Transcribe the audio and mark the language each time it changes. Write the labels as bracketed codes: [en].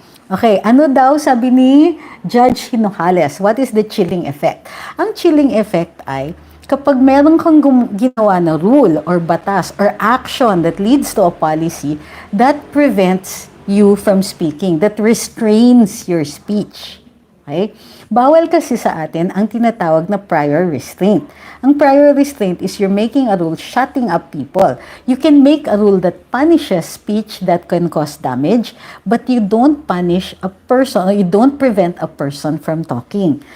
[tl] Okay, ano daw sabi ni Judge Hinojales? [en] What is the chilling effect? [tl] Ang chilling effect ay kapag meron kang ginawa na [en] rule or batas or action that leads to a policy that prevents you from speaking, that restrains your speech. Okay? [tl] Bawal kasi sa atin ang tinatawag na prior restraint. [en] Ang prior restraint is you're making a rule shutting up people. You can make a rule that punishes speech that can cause damage, but you don't punish a person or you don't prevent a person from talking.